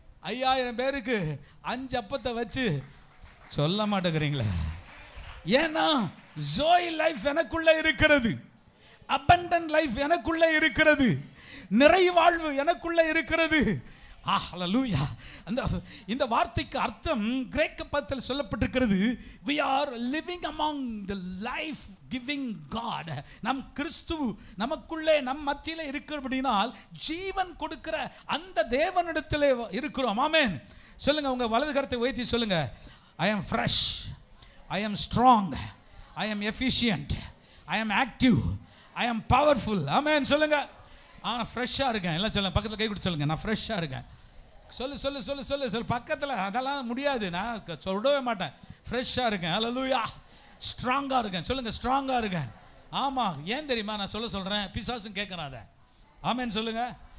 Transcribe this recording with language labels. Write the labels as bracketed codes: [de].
[ta] 5000 பேருக்கு 5 அப்பத்தை வச்சு சொல்ல மாட்டேங்கிறீங்களே. ஏன்னா ஜோய் லைஃப் எனக்குள்ள இருக்கிறது, abundant லைஃப் எனக்குள்ள இருக்கிறது, நிறைவாழ்வு எனக்குள்ள இருக்கிறது. ஹல்லேலூயா. இந்த வார்த்தைக்கு அர்த்தம் கிரேக்க பதத்தில் சொல்லப்பட்டிருக்கிறது, [en] we are living among the life giving God. [ta] நம் கிறிஸ்து நமக்குள்ளே நம் மத்தியிலே இருக்கிறபடினால் ஜீவன் கொடுக்கிற அந்த தேவனிடத்திலே இருக்கிறோம். ஆமென். சொல்லுங்க, உங்க வலது கரத்தை உயர்த்தி சொல்லுங்க, [en] I am fresh, I am strong, I am efficient, I am active, I am powerful. [ta] ஆமென் சொல்லுங்க. ஃப்ரெஷ்ஷாக இருக்கேன். எல்லாம் சொல்லுங்க, பக்கத்தில் கை கொடுத்து சொல்லுங்க, நான் ஃப்ரெஷ்ஷாக இருக்கேன். சொல்லு சொல்லு சொல்லு சொல்லு சொல்லு. பக்கத்தில் அதெல்லாம் முடியாது, நான் சொல்லவே மாட்டேன். ஃப்ரெஷ்ஷாக இருக்கேன். ஹல்லேலூயா. ஸ்ட்ராங்காக இருக்கேன். சொல்லுங்க, ஸ்ட்ராங்காக இருக்கேன். ஆமாம், ஏன் தெரியுமா நான் சொல்கிறேன்? பிசாசும் கேட்குறேன் அதை. ஆமேன்னு சொல்லுங்க.